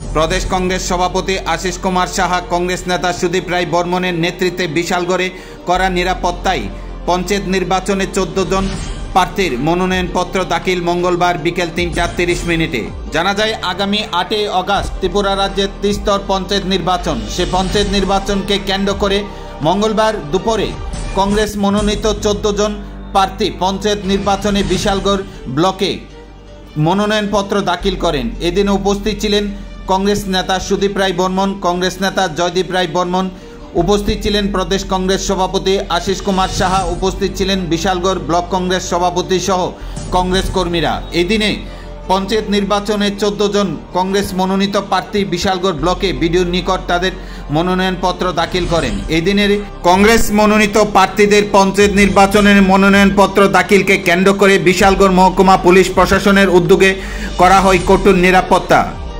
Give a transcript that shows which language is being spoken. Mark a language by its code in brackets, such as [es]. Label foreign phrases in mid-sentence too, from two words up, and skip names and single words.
[bn] প্রদেশ কংগ্রেস সভাপতি আশীষ কুমার সাহা কংগ্রেস নেতা সুদীপ রায় বর্মনের নেতৃত্বে বিশালগড়ে কড়া নিরাপত্তায় পঞ্চায়েত নির্বাচনে 14 জন প্রার্থীর মনোনয়নপত্র দাখিল মঙ্গলবার বিকেল 3:30 জানা যায় আগামী 8 আগস্ট ত্রিপুরা রাজ্য ত্রিস্তর পঞ্চায়েত নির্বাচন সে পঞ্চায়েত নির্বাচন কে কেন্দ্র করে মঙ্গলবার দুপুরে কংগ্রেস মনোনীত 14 জন প্রার্থী পঞ্চায়েত নির্বাচনে বিশালগড় ব্লকে মনোনয়নপত্র দাখিল করেন। এদিন উপস্থিত ছিলেন কংগ্রেস নেতা সুদীপ রায় বর্মন, কংগ্রেস নেতা জয়দীপ রায় বর্মন, উপস্থিত ছিলেন প্রদেশ কংগ্রেস সভাপতি আশীষ কুমার সাহা, উপস্থিত ছিলেন বিশালগড় ব্লক কংগ্রেস সভাপতি সহ কংগ্রেস কর্মীরা। এদিনে পঞ্চায়েত নির্বাচনে 14 জন কংগ্রেস মনোনীত প্রার্থী বিশালগড় ব্লকে বিডিওর নিকট তাদের মনোনয়নপত্র দাখিল করেন। এদিনের কংগ্রেস মনোনীত প্রার্থীদের পঞ্চায়েত নির্বাচনের মনোনয়নপত্র দাখিল কে কেন্দ্র করে বিশালগড় মহকুমা পুলিশ প্রশাসনের উদ্যোগে করা হয় কঠোর নিরাপত্তা।